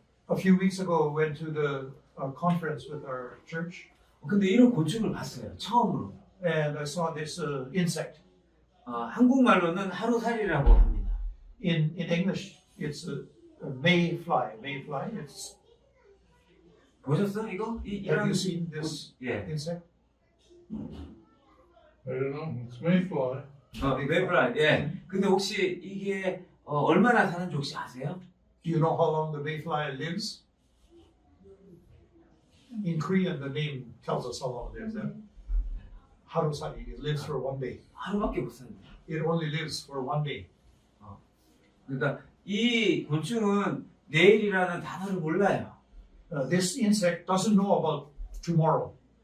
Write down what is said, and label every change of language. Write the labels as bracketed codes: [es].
[en] A few weeks ago, went to the conference with our church, [ko] 근데 이런 곤충을 봤어요. 처음으로. [en] and I saw this insect. [ko] 한국말로는 하루살이라고 합니다. [en] In English, it's a mayfly. Mayfly. It's. [ko] 보셨어 이거? [en] Have you seen this [ko] 예. [en] insect? I don't know. It's mayfly. mayfly. [ko] 예. 근데 혹시 이게 얼마나 사는지 혹시 아세요? [en] Do you know how long the mayfly lives? In Korean, the name tells us how long it lives. Harusari. It lives for one day. [ko] 하루밖에 못 삽니다. [en] It only lives for one day. [ko] 그러니까 이 곤충은 내일이라는 단어를 몰라요. [en] This insect doesn't know about tomorrow.